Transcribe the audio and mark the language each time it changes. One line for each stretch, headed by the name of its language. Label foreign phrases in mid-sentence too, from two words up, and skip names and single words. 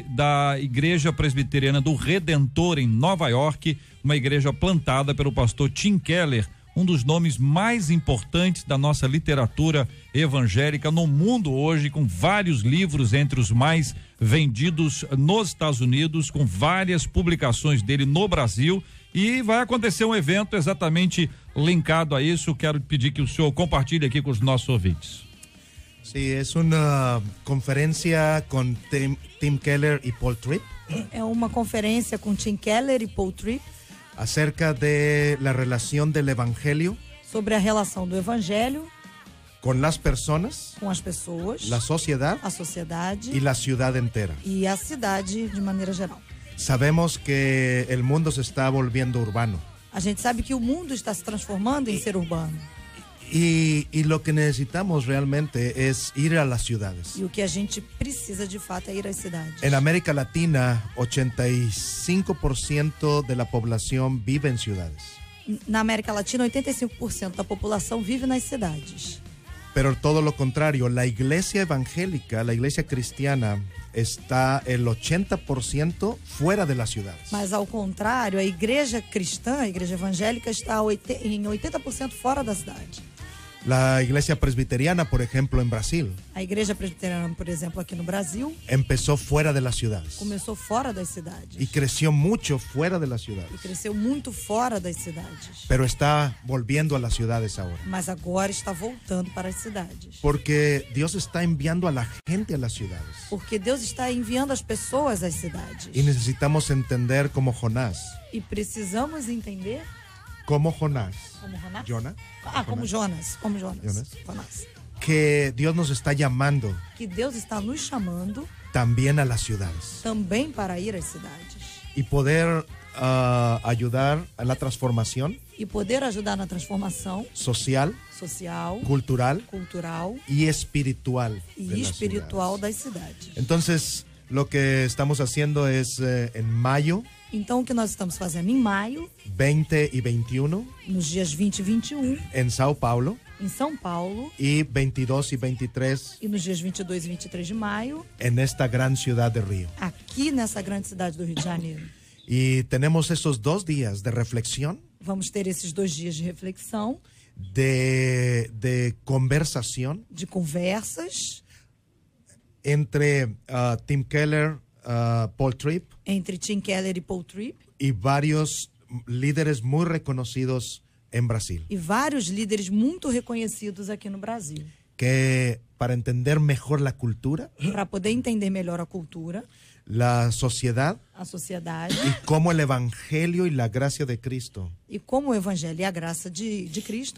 Portuguese: da Igreja Presbiteriana do Redentor em Nova York, uma igreja plantada pelo pastor Tim Keller, um dos nomes mais importantes da nossa literatura evangélica no mundo hoje, com vários livros entre os mais vendidos nos Estados Unidos, com várias publicações dele no Brasil, e vai acontecer um evento exatamente linkado a isso. Quero pedir que o senhor compartilhe aqui com os nossos ouvintes.
Spanish: Sí, es una conferencia con Tim Keller y Paul Tripp.
Portuguese: É uma conferência com Tim Keller e Paul Tripp
Spanish: acerca de la relación del evangelio
Portuguese: sobre a relação do evangelho
Spanish: con las personas,
Portuguese: com as pessoas,
Spanish: la sociedad
Portuguese: a sociedade
Spanish: y la ciudad entera.
Portuguese: e a cidade de maneira geral.
Spanish: Sabemos que el mundo se está volviendo urbano
Portuguese: A gente sabe que o mundo está se transformando em ser urbano
Spanish: y lo que necesitamos realmente es ir a las ciudades.
Portuguese: e o que a gente precisa de fato é ir às cidades.
Spanish: En América Latina, 85% de la población vive en ciudades.
Portuguese: Na América Latina, 85% da população vive nas cidades.
Spanish: Pero todo lo contrario, la iglesia evangélica, la iglesia cristiana, está el 80% fuera de las ciudades.
Portuguese: Mas, ao contrário, a igreja cristã, a igreja evangélica, está em 80% fora da cidade.
Spanish: La iglesia presbiteriana, por ejemplo, en Brasil,
Portuguese: A igreja presbiteriana, por exemplo, aqui no Brasil,
Spanish: empezó fuera de las ciudades
Portuguese: começou fora das cidades.
Spanish: y creció mucho fuera de las
Portuguese: E
Spanish: ciudades,
Portuguese: cresceu muito fora das cidades.
Spanish: pero está volviendo a las ciudades ahora.
Portuguese: Mas agora está voltando para as cidades.
Spanish: Porque Dios está enviando a la gente a las ciudades.
Portuguese: Porque Deus está enviando as pessoas às cidades.
Spanish: Y necesitamos entender como Jonás.
Portuguese: E precisamos entender
Spanish: Como Jonás.
Portuguese: como Jonás? Jonah. Como Jonas. Como Jonas. Jonas.
Spanish: Jonás. Que Dios nos está llamando
Portuguese: Que Deus está nos chamando
Spanish: también a las ciudades.
Portuguese: também para ir às cidades.
Spanish: Y poder ayudar a la transformación
Portuguese: E poder ajudar na transformação
Spanish: social,
Portuguese: social,
Spanish: cultural
Portuguese: cultural
Spanish: y espiritual. de
Portuguese: e
Spanish: las
Portuguese: espiritual
Spanish: ciudades.
Portuguese: das cidades.
Spanish: Entonces, lo que estamos haciendo es en mayo
Portuguese: Então, o que nós estamos fazendo em maio,
Spanish: 20 y 21
Portuguese: nos dias 20 e 21,
Spanish: en Sao Paulo
Portuguese: em São Paulo,
Spanish: y 22 y 23
Portuguese: e nos dias 22 e 23 de maio,
Spanish: en esta gran ciudad de Río.
Portuguese: aqui nessa grande cidade do Rio de Janeiro.
Spanish: Y tenemos esos 2 días de reflexión,
Portuguese: Vamos ter esses 2 dias de reflexão,
Spanish: de conversación
Portuguese: de conversas
Spanish: entre Tim Keller, Paul Tripp
Portuguese: entre Tim Keller e Paul Tripp
Spanish: y varios líderes muy reconocidos en Brasil,
Portuguese: e vários líderes muito reconhecidos aqui no Brasil.
Spanish: que para entender mejor la cultura,
Portuguese: Para poder entender melhor a cultura,
Spanish: la sociedad
Portuguese: a sociedade
Spanish: y cómo el evangelio y la gracia de Cristo
Portuguese: e como o Evangelho e a graça de Cristo